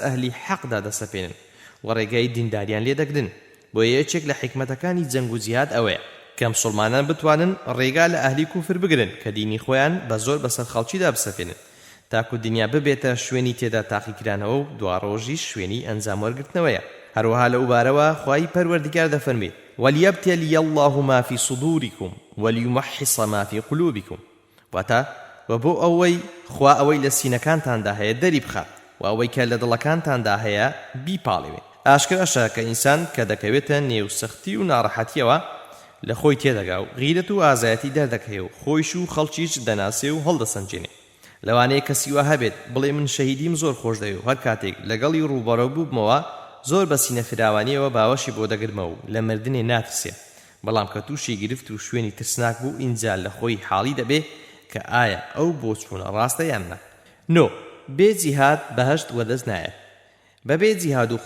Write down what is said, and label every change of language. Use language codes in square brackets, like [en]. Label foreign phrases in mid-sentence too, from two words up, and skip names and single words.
[ckb] ئەهلی حەقدا دەسەپێنن و ڕێگای دینداریان لێ دەگرن بۆ یەکێک لە حکمەتەکانی جەنگ و جیهاد ئەوەیە کە مسلمانان بتوانن ڕێگا لە ئەهلی کوفر بگرن کە دینی خۆیان بە زۆر بەسەر خەڵکیدا بسەپێنن تاکو دنیا ببێتە شوێنی تێدا تاقیکرانەوە و دواڕۆژی شوێنی ئەنجام وەرگرتنەوەیە هەروەها لە وبارەوە خوای پەروەردگار دەفەرمێت [ar] وَلْيَبْتَلِيَ اللَّهُ مَا فِي صُدُورِكُمْ وَلْيُمَحِّصَ مَا فِي قُلُوبِكُمْ [ckb] واتە وبۆ ئەوەی خوا ئەوەی لە سینەکانتاندا هەیە دەری بخات و ئەوەی کە لە دڵەکانتاندا هەیە بیپاڵێوێ ئاشکراشە کە ئینسان کە دەکەوێتە نێو سەختی و ناڕەحەتیەوە لە خۆی تێدەگا و غیرەت و ئازایەتی دەردەکەوێ و خۆیش و خەڵکیش دەناسێ و هەڵدەسەنجێنێ لەوانەیە کەسی وە هەبێت بڵێ من شەهیدیم زۆر خۆش دەوێ و هەر کاتێک لەگەڵی ڕووبەڕۆ بووبمەوە زۆر بە سینە فراوانیەوە باوەشی بۆ دەگرمە و لە مردنێ ناترسێ بەڵام کە تووشی گرفت و شوێنی ترسناک بوو ئینجا لە خۆی حاڵی دەبێ کە ئایا ئەو بۆ چوونە ڕاستە یان نە نۆ بێ جیهاد بەهەشت وەدەست نایەت بەبێ جیهاد و